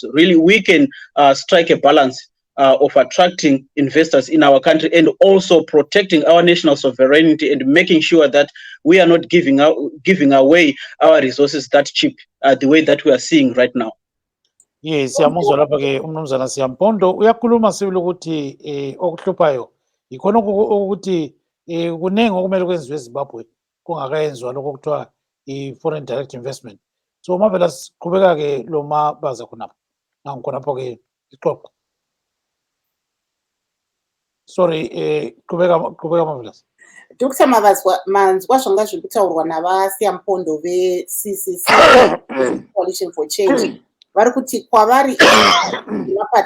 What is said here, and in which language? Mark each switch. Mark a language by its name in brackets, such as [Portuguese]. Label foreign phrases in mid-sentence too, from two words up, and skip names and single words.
[English] Really, we can strike a balance of attracting investors in our country and also protecting our national sovereignty and making sure that we are not giving away our resources that cheap the way that we are seeing right now. Yes, [North Ndebele] siyamuzwa lapha ke umnumzana Siyampondo uyakhuluma sibili ukuthi okuhluphayo ikhona ukuthi kunenge okumele kwenziwe eZimbabwe kungakayenziwa lokho kuthiwa i- [English] foreign direct investment. [North Ndebele] So mavela siqhubeka ke lo mabaza khonapho nangikhonapho ke ixoxo. Sorry, qhubeka mavela. [Shona] Dr. Manzwa zvanga zviri kutaurwa navaSiyampondo ve-CCC Coalition for Change vari kuti kwavari mapato